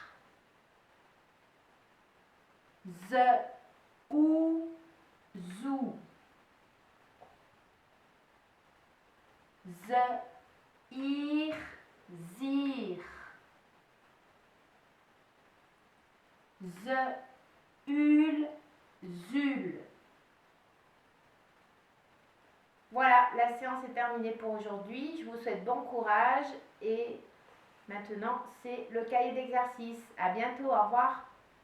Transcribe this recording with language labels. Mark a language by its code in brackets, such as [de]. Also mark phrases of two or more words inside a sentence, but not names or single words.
[fr] Z, ou, zou. Z, ir, zir. Z, ul, zul. Voilà, la séance est terminée pour aujourd'hui. Je vous souhaite bon courage et maintenant c'est le cahier d'exercice. À bientôt, au revoir.